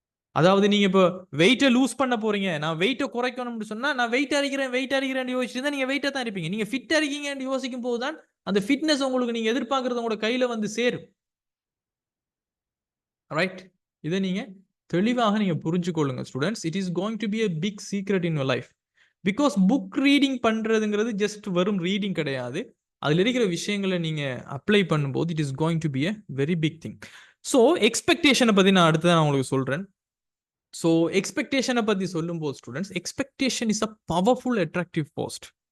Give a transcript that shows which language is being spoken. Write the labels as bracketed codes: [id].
[ta] அதாவது நீங்க இப்போ வெயிட்ட லூஸ் பண்ண போறீங்க, நான் வெயிட்ட குறைக்கணும்னு சொன்னா, நான் வெயிட் அடிக்கிறேன் யோசிச்சுட்டு நீங்க வெயிட்டா தான் இருப்பீங்க. நீங்க ஃபிட் இருக்கீங்கன்னு யோசிக்கும் போதுதான் அந்த ஃபிட்னஸ் உங்களுக்கு நீங்க எதிர்பார்க்கறது உங்களோட கையில வந்து சேரும். ரைட்? இதை நீங்க தெளிவாக நீங்க புரிஞ்சுக்கொள்ளுங்க students. [en] It is going to be a big secret in your life. [ta] Because book reading பண்றதுங்கிறது ஜஸ்ட் வெறும் ரீடிங் கிடையாது. அதுல இருக்கிற விஷயங்களை நீங்க அப்ளை பண்ணும்போது [en] It is going to be a very big thing. [ta] So எக்ஸ்பெக்டேஷனை பத்தி நான் அடுத்ததான் நான் உங்களுக்கு சொல்றேன். ஸோ எக்ஸ்பெக்டேஷனை பத்தி சொல்லும்போது students, [en] Expectation is a powerful attractive post.